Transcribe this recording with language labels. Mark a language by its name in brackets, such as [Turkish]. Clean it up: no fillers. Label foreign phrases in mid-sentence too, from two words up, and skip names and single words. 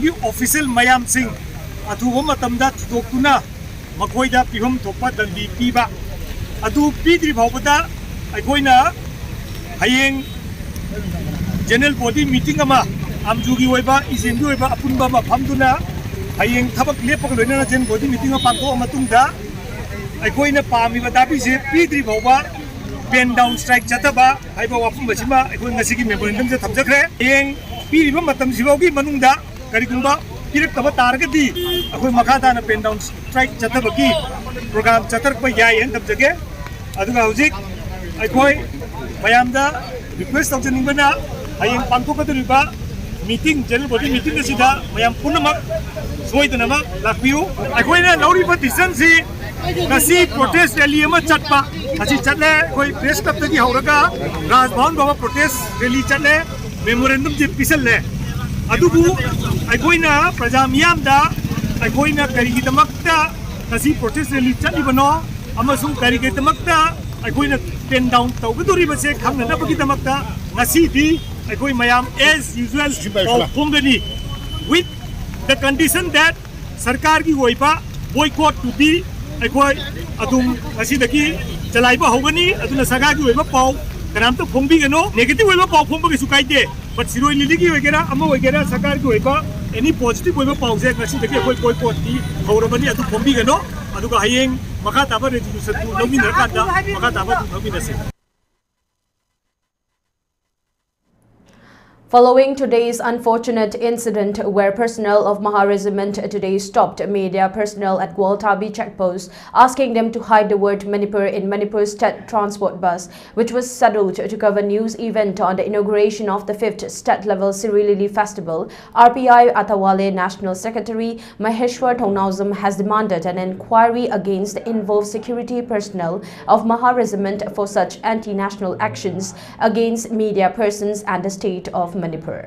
[Manipuri] की ऑफिशियल मयाम सिंह अथुबा मतमदा थुदोक्तुना मखोइदा पिहम थोपा दंडी पीबा अदु पीद्रि भावबदा अखोइना हयेंग [English] general body meeting [Manipuri] अमा आमजुगी ओइबा इजेंगी ओइबा अपुनबा मफमदुना हयेंग थबक लेपक लोइना [English] general body meeting [Manipuri] पांथो मतुंगदा अखोइना पामिबा दाबीसे पीद्रि भावबा [English] pen down strike [Manipuri] चतबा हाइबा वाफम बसिमा अखोइ ngasi मेमोरेंडम से थमजखरे हयेंग पीरिबा मतम सिबावगी मनुंगदा करिगुंबा पिरक्तबा तारगदी अखोइ मखादाना [English] pen down strike [Manipuri] चतबकी प्रोग्राम चतरपा याय हन थमजगे अदुगा हुजिक अखोइ मयामदा रिक्वेस्ट तौजनिंगबना हयेंग पांथोकदरिबा [English] meeting general body meeting [Manipuri] असिदा मयाम पुनमक सोइदनमक लाखबियु अखोइना लौरिबा डिसिजन सि ngasi [English] protest rally [Manipuri] ama chatpa asi chatle koi [English] press club [Manipuri] tagi hauraga raj bhavan baba [English] protest rally [Manipuri] chatle memorandum je pisal le adubu aikoina praja miyam da aikoina kari gi damakta ngasi [English] protest rally [Manipuri] chali bano amasung kari gi damakta aikoina [English] pen down [Manipuri] tawguduri base khangna bagi damakta ngasi di ꯑꯩꯈꯣꯏ ꯃꯌꯥꯝ [English] as usual [Manipuri] ꯄꯥꯎ ꯐꯣꯡꯒꯅꯤ [English] with the condition that [Manipuri] ꯁꯔꯀꯥꯔꯒꯤ ꯑꯣꯏꯕ boycott ꯇꯨꯗꯤ ꯑꯩꯈꯣꯏ ꯑꯗꯨꯝ ꯑꯁꯤꯗꯒꯤ ꯆꯂꯥꯏꯕ ꯍꯧꯒꯅꯤ ꯑꯗꯨꯅ ꯁꯔꯀꯥꯔꯒꯤ ꯑꯣꯏꯕ ꯄꯥꯎ ꯀꯅꯥꯝꯇ ꯐꯣꯡꯕꯤꯒꯅꯣ ꯅꯦꯒꯦꯇꯤꯚ ꯑꯣꯏꯕ ꯄꯥꯎ ꯐꯣꯡꯕꯒꯤꯁꯨ ꯀꯥꯏꯗꯦ ꯕꯠ ꯁꯤꯔꯣꯏ ꯂꯤꯂꯤꯒꯤ ꯑꯣꯏꯒꯦꯔꯥ ꯑꯃ ꯑꯣꯏꯒꯦꯔꯥ ꯁꯔꯀꯥꯔꯒꯤ ꯑꯣꯏꯕ ꯑꯦꯅꯤ ꯄꯣꯖꯤꯇꯤꯚ ꯑꯣꯏꯕ ꯄꯥꯎꯁꯦ ꯉꯁꯤꯗꯒꯤ ꯑꯩꯈꯣꯏ boycottꯇꯤ ꯍꯧꯔꯕꯅꯤ ꯑꯗꯨ ꯐꯣꯡꯕꯤꯒꯅꯣ ꯑꯗꯨꯒ ꯍꯌꯦꯡ ꯃꯈꯥ ꯇꯥꯕ ꯔꯦꯖꯣꯂꯨꯁꯟꯗꯨ ꯂꯧꯃꯤꯟꯅꯔꯀꯥꯟꯗ ꯃꯈꯥ ꯇꯥꯕ ꯑꯗꯨꯝ ꯂꯧꯃꯤꯟꯅꯁꯤ [English] Following today's unfortunate incident where personnel of Maha Regiment today stopped media personnel at Gwaltabi checkpost asking them to hide the word Manipur in Manipur's state transport bus, which was scheduled to cover news event on the inauguration of the 5th state-level Sirilili Festival, RPI Atawale National Secretary Maheshwar Thongnauzam has demanded an inquiry against the involved security personnel of Maha Regiment for such anti-national actions against media persons and the state of Manipur.